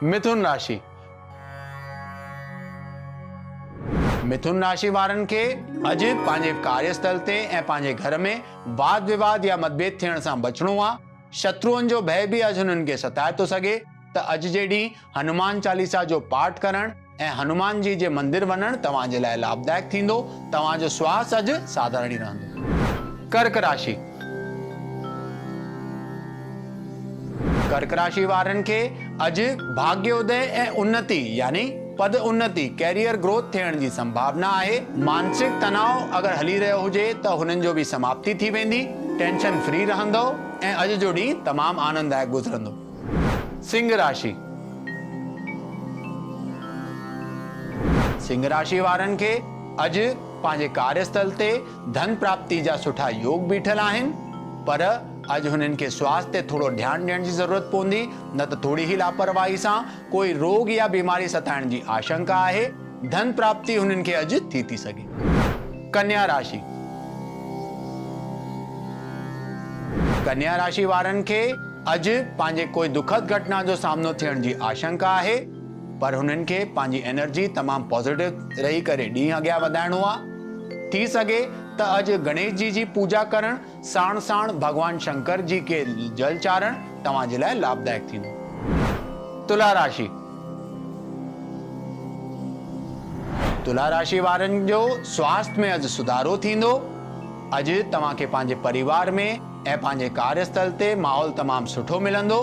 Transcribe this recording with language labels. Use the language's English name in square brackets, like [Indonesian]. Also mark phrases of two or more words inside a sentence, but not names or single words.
[Sindhi] मिथुन राशि। मिथुन राशि वारनि खे अॼु पंहिंजे कार्यस्थल ते ऐं पंहिंजे घर में वाद विवाद या मतभेद थियण सां बचणो आहे। शत्रुअनि जो भय बि अॼु हुननि खे सताए थो सघे, त अॼु जे ॾींहुं हनुमान चालीसा जो पाठ करणु ऐं हनुमान जी जे मंदिर वञणु तव्हां जे लाइ लाभदायक थींदो। तव्हांजो स्वास्थ्य अॼु साधारण ई रहंदो। कर्क राशि। कर्क राशि वारनि खे अॼु भाग्योदय ऐं उन्नति यानी पद उन्नति [English] career growth [Sindhi] थियण जी संभावना आहे। मानसिक तनाव अगरि हली रहियो हुजे त हुननि जो बि समाप्ति थी वेंदी। [English] tension free [Sindhi] रहंदो ऐं अॼु जो ॾींहुं तमामु आनंददायक गुज़रंदो। सिंह राशि। सिंह राशि वारनि खे अॼु पंहिंजे कार्यस्थल ते धन प्राप्ति जा सुठा योग बीठल आहिनि, पर अॼु हुननि खे स्वास्थ्य ते थोरो ध्यानु ॾियण जी ज़रूरत पवंदी, न त थोरी ही लापरवाही सां कोई रोग या बीमारी सताइण जी आशंका आहे। धन प्राप्ति हुननि खे अॼु थी सघे। कन्या राशि। कन्या राशि वारनि खे अॼु पंहिंजे कोई दुखद घटना जो सामनो थियण जी आशंका आहे, पर हुननि खे पंहिंजी एनर्जी तमामु पॉजिटिव रही करे ॾींहुं अॻियां वधाइणो आहे। थी सघे त अॼु गणेश जी जी पूजा करणु साण साण भगवान शंकर जी के जल चाढ़णु तव्हां जे लाइ लाभदायक थींदो। तुला राशि। तुला राशि वारनि जो स्वास्थ्य में अॼु सुधारो थींदो। अॼु तव्हांखे पंहिंजे परिवार में ऐं पंहिंजे कार्यस्थल ते माहौल तमामु सुठो मिलंदो।